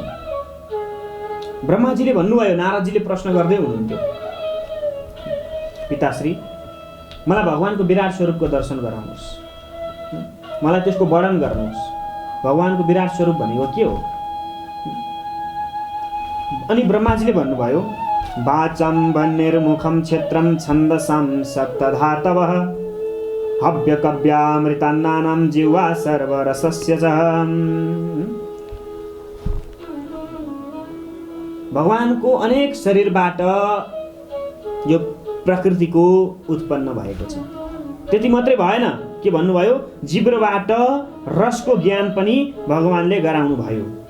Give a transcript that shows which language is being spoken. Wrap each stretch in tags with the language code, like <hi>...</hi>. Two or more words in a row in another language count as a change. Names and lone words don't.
<ne>ब्रह्माजीले भन्नुभयो, नारदजीले प्रश्न गर्दै हुनुहुन्थ्यो, पिताश्री मलाई भगवानको विराट स्वरूपको दर्शन गराउनुहोस्, मलाई त्यसको वर्णन गर्नुहोस्। भगवानको विराट स्वरूप भनेको के हो? अनि ब्रह्माजीले भन्नुभयो,</ne> <sa>वाचं वह्निर्मुखं क्षेत्रं छन्दसां सप्तधातवः हव्यकव्यामृतान्नानां जिह्वा सर्वरसस्य च।</sa> <ne>भगवानको अनेक शरीरबाट यो प्रकृतिको उत्पन्न भएको छ। त्यति मात्रै भएन, के भन्नुभयो? जिब्रोबाट रसको ज्ञान पनि भगवानले गराउनु भयो।</ne>